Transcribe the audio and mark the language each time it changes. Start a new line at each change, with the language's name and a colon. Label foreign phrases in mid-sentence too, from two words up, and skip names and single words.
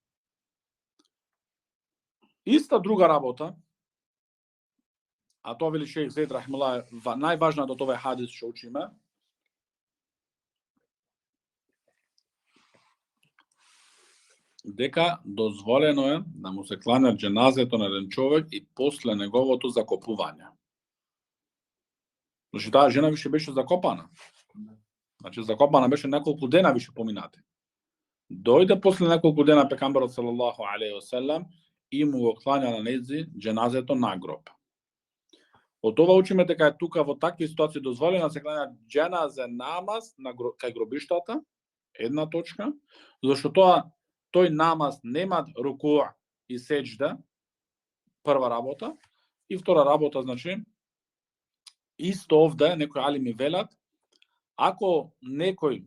Macedonian: Иста друга работа, а тоа вели шејх Зейд рахимуллах, најважната од овој хадис што учиме, дека дозволено е да му се кланя џеназето на еден човек и после неговото закопување. Значи, таа жена више беше закопана. Значи, закопана беше неколку дена више поминати. Дојде после неколку дена пегамберот
Arabic: صلى الله عليه وسلم
Macedonian: и му го кланя на нејзи џеназето на гроб. Од ова учиме дека е тука во такви ситуации дозволено да се кланя џеназе намаз кај гробиштата, една точка, зашто тој намаз нема руку и сеџда, прва работа, и втора работа, значи, исто овде некои алими велат, ако некој